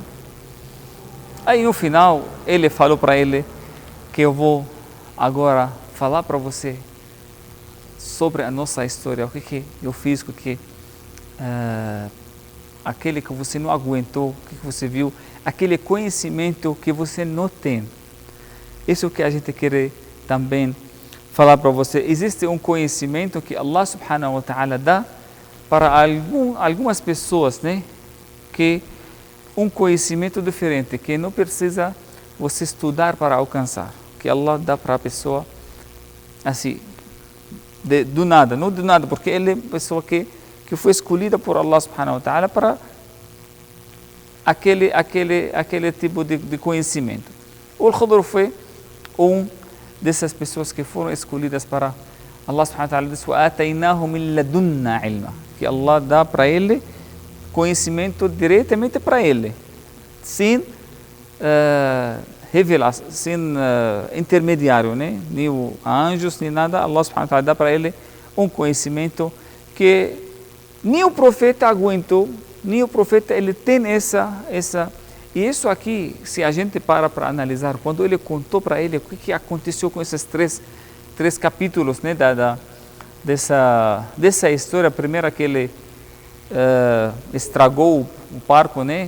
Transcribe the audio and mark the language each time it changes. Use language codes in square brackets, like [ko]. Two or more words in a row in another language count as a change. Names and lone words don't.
[pt] Aí no final ele falou para ele que eu vou agora falar para você sobre a nossa história, o que eu fiz, aquele que você não aguentou, o que você viu, aquele conhecimento que você não tem. Isso é o que a gente quer também falar para você. Existe um conhecimento que [ar] الله سبحانه وتعالى [pt] dá para algumas pessoas, né? Que um conhecimento diferente, que não precisa você estudar para alcançar, que Allah dá para a pessoa assim, do nada, não do nada, porque ele é uma pessoa que foi escolhida por [ar] الله سبحانه وتعالى [pt] para aquele tipo de conhecimento. O Khadir foi dessas pessoas que foram escolhidas para [ar] الله سبحانه وتعالى. [pt] Diz: [ar] وَآتَيْنَاهُ مِنْ لَدُنَّا عِلْمًا, [pt] que Allah dá para ele conhecimento diretamente para ele, sem revelação, sem intermediário, né? Nem anjos, nem nada. [ar] الله سبحانه وتعالى [pt] dá para ele um conhecimento que nem o profeta aguentou, nem o profeta ele tem essa. E isso aqui, se a gente para analisar, quando ele contou para ele o que aconteceu com esses três capítulos, né, dessa história, primeiro que ele estragou o barco, né?